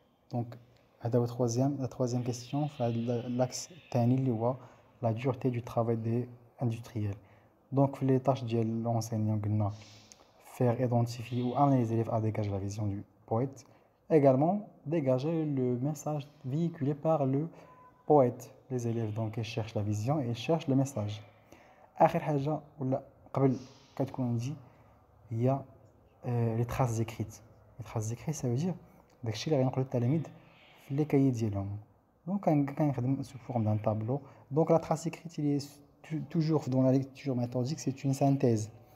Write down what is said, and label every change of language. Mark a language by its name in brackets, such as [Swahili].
[French] Donc [Arabic] هذا هو [French] la troisième question l'axe [Arabic] الثاني اللي هو [French] la dureté du travail des industriels. Donc les tâches de l'enseignant [Arabic] قلنا [French] faire identifier ou amener les élèves à dégager la vision du poète. Également, dégager le message véhiculé par le poète. Les élèves, donc, ils cherchent la vision et ils cherchent le message. [Arabic] آخر حاجة ولا قبل كتكون دي هي les traces écrites. [French] Les traces écrites, ça veut dire [Arabic] داكشي اللي غينقلوا التلاميذ في لي كايي ديالهم. [French] Donc, [Arabic] كنخدم [French] sous forme d'un tableau. Donc, la trace écrite, il est toujours dans la lecture méthodique, c'est une synthèse.